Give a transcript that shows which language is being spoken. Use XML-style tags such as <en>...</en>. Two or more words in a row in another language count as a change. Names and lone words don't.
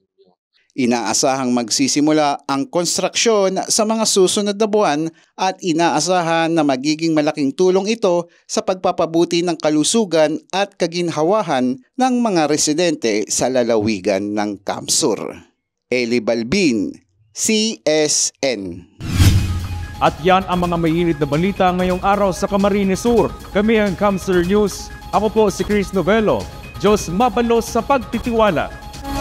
<tl>Inaasahang magsisimula ang konstruksyon sa mga susunod na buwan at inaasahan na magiging malaking tulong ito sa pagpapabuti ng kalusugan at kaginhawahan ng mga residente sa lalawigan ng Camsur. Eli Balbin, CSN. At yan ang mga mainit na balita ngayong araw sa Camarines Sur. Kami ang Camsur News. Ako po si Chris Novelo.</tl> <bik>Diyos mabalos</bik> <tl>sa pagtitiwala.</tl>